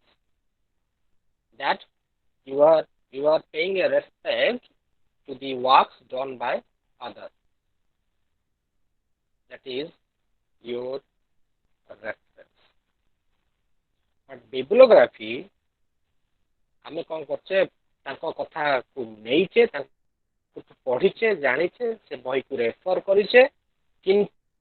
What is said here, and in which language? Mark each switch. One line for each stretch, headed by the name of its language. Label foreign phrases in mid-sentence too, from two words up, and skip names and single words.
English: That you are paying a respect to the works done by others. That is your reference. But bibliography
Odia: ଆମେ କଣ କରୁଛେ ତାଙ୍କ କଥାକୁ ନେଇଛେ ତାଙ୍କୁ ପଢିଛେ ଜାଣିଛେ ସେ ବହିକୁ ରେଫର କରିଛେ କିନ୍ତୁ